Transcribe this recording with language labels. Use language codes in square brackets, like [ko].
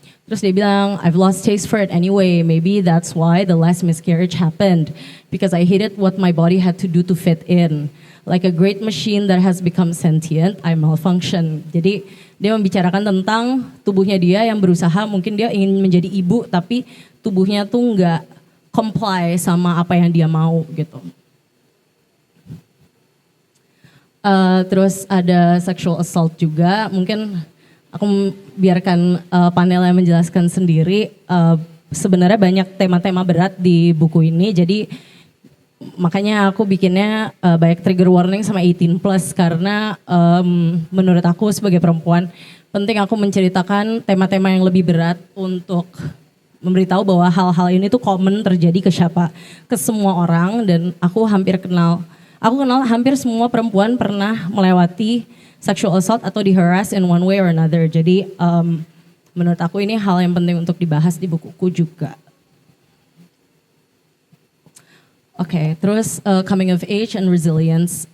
[id] Terus dia bilang [en] I've lost taste for it anyway. Maybe that's why the last miscarriage happened because I hated what my body had to do to fit in. Like a great machine that has become sentient, I malfunction. [id] Jadi dia membicarakan tentang tubuhnya dia yang berusaha, mungkin dia ingin menjadi ibu tapi tubuhnya tuh nggak comply sama apa yang dia mau gitu. Terus ada sexual assault juga, mungkin aku biarkan panel yang menjelaskan sendiri. Sebenarnya banyak tema-tema berat di buku ini, jadi makanya aku bikinnya banyak trigger warning sama 18 plus karena menurut aku sebagai perempuan penting aku menceritakan tema-tema yang lebih berat untuk memberitahu bahwa hal-hal ini tuh common terjadi ke semua orang dan aku kenal hampir semua perempuan pernah melewati sexual assault atau di-harass [en] in one way or another. [id] Jadi menurut aku ini hal yang penting untuk dibahas di bukuku juga. Oke, terus [en] coming of age and resilience.